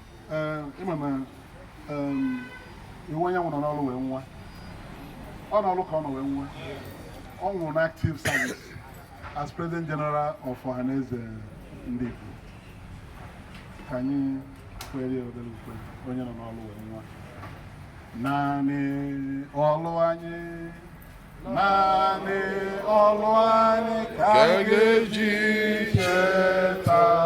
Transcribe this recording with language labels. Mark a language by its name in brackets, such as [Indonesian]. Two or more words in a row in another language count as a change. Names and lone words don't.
[Igbo] Ee, ị ma na, um, Iwanyanwu nọ n'ọrụ wee nwa. Ọ n'ọrụ ka ọ nọ wee nwa. Ọ nwụrụ na [English] active service as President General of Ohaneze Ndị Igbo. [Igbo] Ka anyị kwere ya obere ukwe, onye nọ n'ọrụ wee nwa. Naanị ọlụ anyị, naanị ọlụ anyị ka anyị ga-eji cheta.